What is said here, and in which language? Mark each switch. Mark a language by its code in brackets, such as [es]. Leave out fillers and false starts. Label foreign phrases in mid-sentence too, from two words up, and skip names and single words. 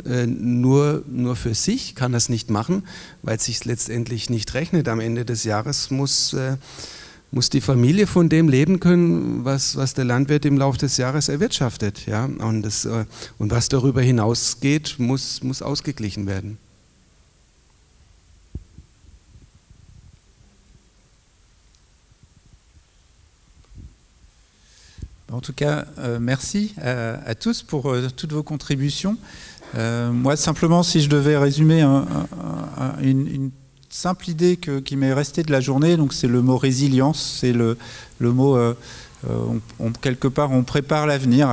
[de] Nur für sich kann das nicht machen, weil es sich letztendlich nicht rechnet. Am Ende des Jahres muss die Familie von dem leben können, was der Landwirt im Laufe des Jahres erwirtschaftet. Ja? Und was darüber hinausgeht, muss ausgeglichen werden. [fr] En tout cas, merci à tous pour toutes vos contributions. Moi, simplement, si je devais résumer une simple idée qui m'est restée de la journée, donc c'est le mot résilience, c'est le mot, quelque part, on prépare l'avenir.